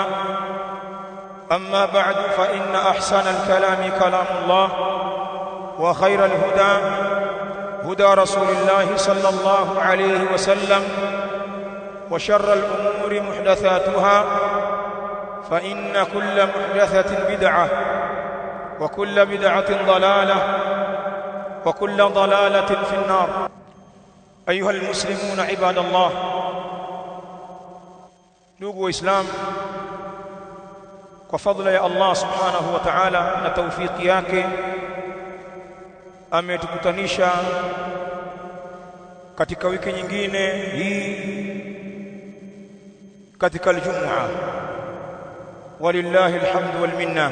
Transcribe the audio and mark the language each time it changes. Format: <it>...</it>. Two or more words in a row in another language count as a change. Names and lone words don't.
<ar>أما بعد، فإن أحسن الكلام كلام الله، وخير الهدى هدى رسول الله صلى الله عليه وسلم، وشر الأمور محدثاتها، فإن كل محدثة بدعة وكل بدعة ضلالة وكل ضلالة في النار. أيها المسلمون عباد الله،</ar> <sw>ndugu waislamu, kwa fadhila ya</sw> <ar>الله سبحانه وتعالى</ar> <sw>na tawfiki yake ametukutanisha katika wiki nyingine hii katika Ijumaa,</sw> <ar>ولله الحمد والمنة.</ar>